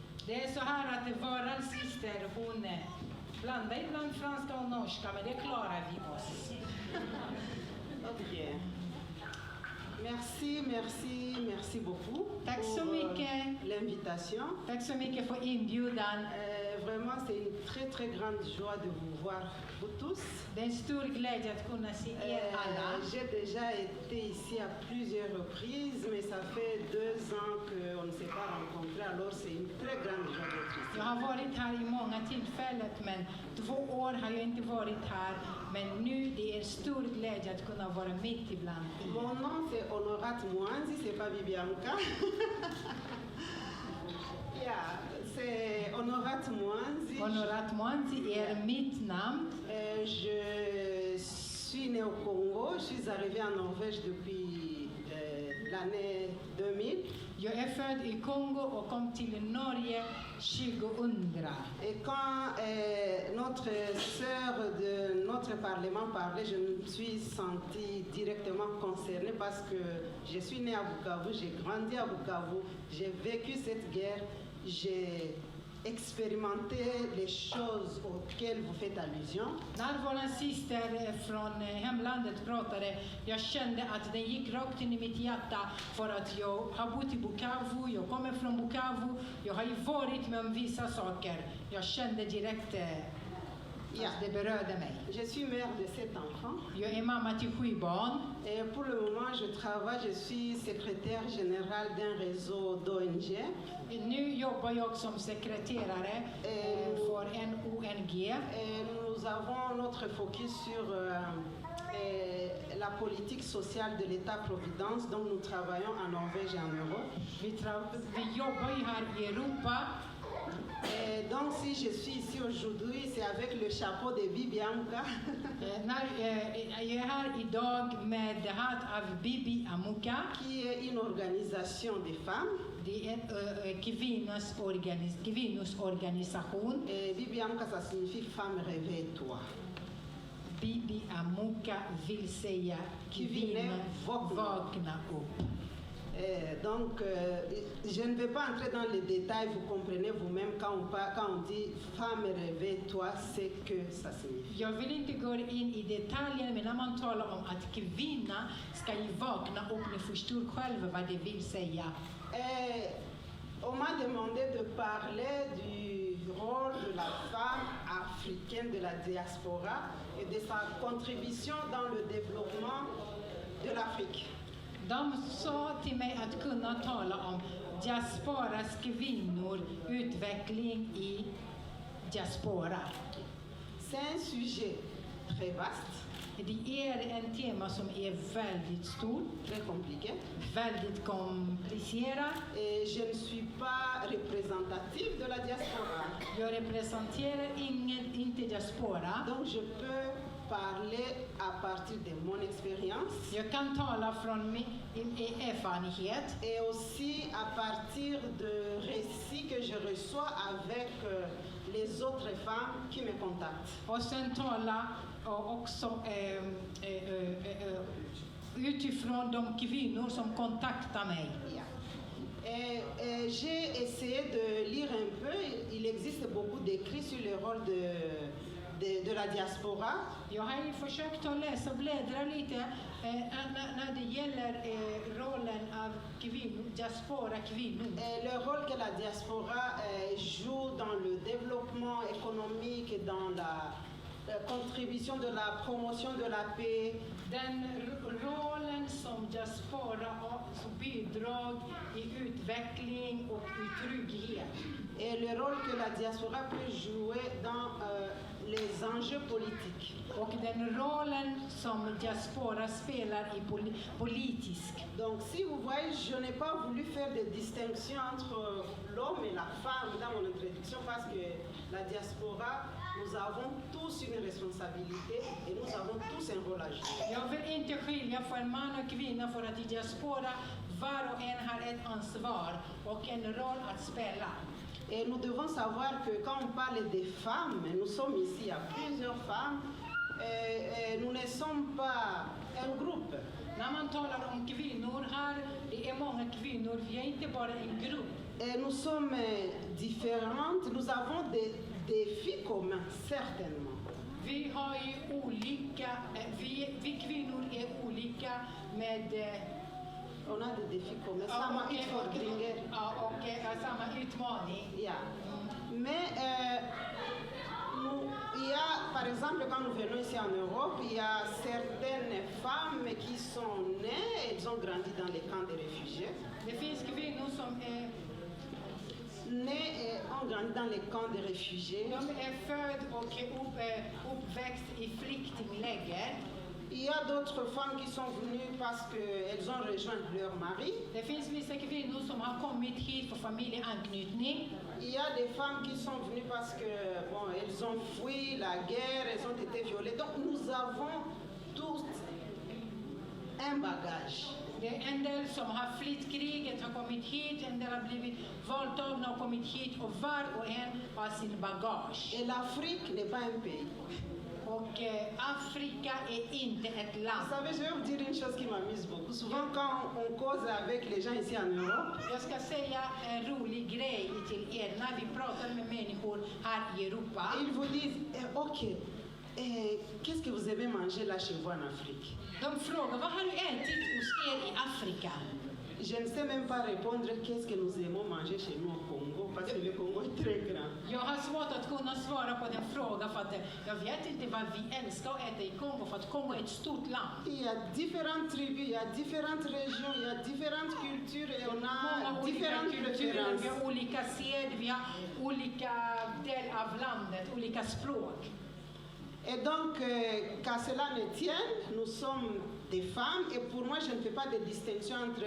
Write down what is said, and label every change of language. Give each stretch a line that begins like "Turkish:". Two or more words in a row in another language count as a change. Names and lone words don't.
Swedish: Det är så här att våran syster, hon blandar ibland franska och norska, men det klarar vi oss.
French: Ok. Merci beaucoup
Swedish: Tack så
French: pour
Swedish: mycket.
French: l'invitation.
Swedish: Tack så mycket för inbjudan.
French: Vraiment, c'est une très grande joie de vous voir, vous tous.
Swedish: Det är en stor glädje att kunna se er alla.
French: J'ai déjà été ici à plusieurs reprises, mais ça fait 2 ans qu'on ne s'est pas rencontrés, alors c'est une très grande joie d'être ici.
Swedish: Jag har varit här i många tillfällen, men 2 år har jag inte varit här. Men nu det är en stor glädje att kunna vara mitt ibland er.
French: Mon nom c'est Honorate Mwanzi, c'est pas Bibianka. Yeah, c'est Honorate Mwanzi.
Swedish: Honorate Mwanzi är mitt namn.
French: Je suis née au Congo, je suis arrivée en Norvège depuis l'année 2000.
Swedish: Jag är född i Kongo och kom till Norge 2000.
French: Et quand notre sœur de notre parlement parlait, je me suis sentie directement concernée parce que je suis née à Bukavu, j'ai grandi à Bukavu, j'ai vécu cette guerre, j'ai expérimenté les choses auxquelles vous faites allusion.
Swedish: När vår syster från hemlandet pratade, jag kände att den gick rakt in i mitt hjärta för att jag har bott i Bukavu, jag kommer från Bukavu, jag har ju varit med om vissa saker. Jag kände direkt att det berörde mig.
French: Je suis mère de 7 enfants.
Swedish: Jag är mamma till 7 barn.
French: Et pour le moment, je travaille, je suis secrétaire générale d'un réseau d'ONG.
Swedish: Nu jobbar jag som sekreterare för en ONG.
French: Et nous avons notre focus sur la politique sociale de l'État-providence, donc nous travaillons en Norvège et en Europe.
Swedish: Vi jobbar ju här i Europa.
French: Et donc si je suis ici aujourd'hui, c'est avec le chapeau de Bibianka.
Swedish: Jag är här idag med hat av Bibi Amuka.
French: Qui est une organisation des femmes.
Swedish: Det är en kvinnors organisation.
French: Et Bibianka, ça signifie femme réveille-toi.
Swedish: Bibi Amuka vill säga kvinna vakna upp.
French: Donc, je ne vais pas entrer dans les détails, vous comprenez vous-même quand on dit femme réveille-toi, c'est que ça signifie.
Swedish: Jag vill inte gå in i detaljer, men när man talar om att kvinna ska ju vakna upp, ni förstår själva vad det vill säga.
French: On m'a demandé de parler du rôle de la femme africaine de la diaspora et de sa contribution dans le développement de l'Afrique.
Swedish: De sa till mig att kunna tala om diasporas kvinnor, utveckling i diaspora.
French: C'est un sujet très vaste.
Swedish: Det är en tema som är väldigt stor,
French: très compliqué,
Swedish: väldigt komplicerad.
French: Et je ne suis pas représentative de la diaspora.
Swedish: Jag representerar inte diaspora.
French: Donc je peux parler à partir de mon expérience.
Swedish: Jag kan tala från min erfarenhet.
French: Et aussi à partir de récits que je reçois avec les autres femmes qui me contactent.
Swedish: Och sen tala också utifrån de kvinnor som kontaktar mig. Yeah.
French: Et j'ai essayé de lire un peu. Il existe beaucoup d'écrits sur le rôle de la diaspora.
Swedish: Jag har ju försökt att läsa och bläddra lite när det gäller rollen av diaspora kvinnor.
French: Le rôle que la diaspora joue dans le développement économique et dans la contribution de la promotion de la paix.
Swedish: Den rollen som diaspora som bidrag i utveckling och i trygghet.
French: Et le rôle que la diaspora peut jouer dans les enjeux politiques.
Swedish: Och den rollen som diaspora spelar i politisk.
French: Donc si vous voyez, je n'ai pas voulu faire de distinction entre l'homme et la femme dans mon introduction parce que la diaspora, nous avons tous une responsabilité et nous avons tous un rôle à jouer.
Swedish: Jag vill inte skilja för en man och kvinna för att i diaspora var och en har ett ansvar och en roll att spela.
French: Et nous devons savoir que quand on parle des femmes, nous sommes ici, il y a plusieurs femmes, nous ne sommes pas un groupe.
Swedish: När man talar om kvinnor här, det är många kvinnor, vi är inte bara en grupp.
French: Et nous sommes différentes, nous avons des défis communs, certainement.
Swedish: Vi har ju olika, vi kvinnor är olika med
French: On a des défis communs,
Swedish: samma utfordringar. Samma utmaning. Ja.
French: Mais il y a, par exemple, quand nous venons ici en Europe, il y a certaines femmes qui sont nées, elles ont grandi dans les camps de réfugiés.
Swedish: Det finns kvinnor som är
French: Nées et ont grandi dans les camps de réfugiés.
Swedish: de är född och uppväxt i flyktingläger.
French: Il y a d'autres femmes qui sont venues parce qu'elles ont rejoint leur mari.
Swedish: Det finns vissa kvinnor som har kommit hit för familjeanknytning.
French: Il y a des femmes qui sont venues parce que bon, elles ont fui la guerre, elles ont été violées. Donc nous avons tous un bagage.
Swedish: Det är en del som har flytt kriget, har kommit hit, en del har blivit våldtagna och kommit hit och var och en har sin bagage.
French: Et l'Afrique n'est pas un pays.
Swedish: Och Afrika är inte ett
French: Vous
Swedish: land.
French: savez, je vais vous dire une chose qui m'amuse beaucoup. Souvent quand on cause avec les gens ici en Europe,
Swedish: Jag ska säga en rolig grej till er när vi pratar med människor här i Europa.
French: ils vous disent, ok, qu'est-ce que vous aimez manger là chez vous en Afrique?
Swedish: De frågar, vad har du ätit hos er i Afrika?
French: Je ne sais même pas répondre qu'est-ce que nous aimons manger chez nous au Congo, parce que le Congo est très grand.
Swedish: Jag har svårt att kunna svara på den frågan för att jag vet inte vad vi älskar att äta i Kongo, för att Kongo är ett stort land.
French: Il y a différentes tribus, il y a différentes régions, il y a différentes cultures et on a
Swedish: Många olika
French: différentes
Swedish: kulturer,
French: préférences.
Swedish: vi har olika sed, vi har olika del av landet, olika språk.
French: Et donc, qu'à cela ne tienne, nous sommes des femmes et pour moi, je ne fais pas de distinction entre...